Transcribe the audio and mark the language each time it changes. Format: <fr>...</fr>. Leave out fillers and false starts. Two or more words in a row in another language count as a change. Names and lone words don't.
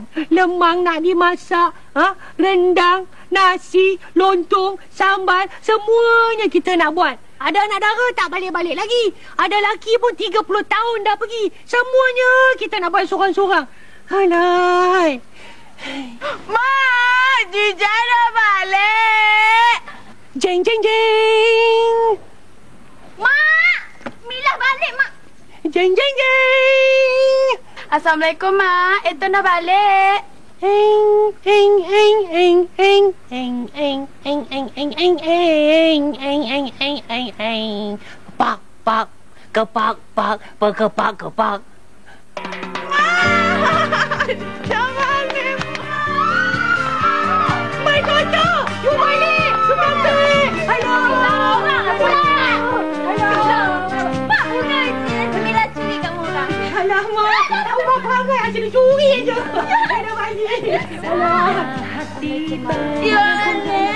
<ms>Lemang nak dimasak, rendang, nasi, lontong, sambal, semuanya kita nak buat. Ada anak dara tak balik-balik lagi. Ada laki pun 30 tahun dah pergi. Semuanya kita nak buat sorang-sorang. Alay. Mak, Jija dah balik. Jeng, jeng, jeng. Mak! Milah balik, Mak. Jeng, jeng, jeng. Assalamualaikum, Mak. Eton dah balik. Eng, eng, eng, eng, eng, eng, eng, eng, eng, eng, eng, eng, eng, eng, eng, eng, eng. Pak, pak, kepak, pak, kepak, kepak. Dah balik,</ms> <en>My daughter, you balik, you balik. Alah,</en> <ms>Mak, bukan. Milah curi kat orang. alah, Mak. Tahu Mak perangai asyik dia curi je. Dah balik. Alah. Ya, Alek.</ms>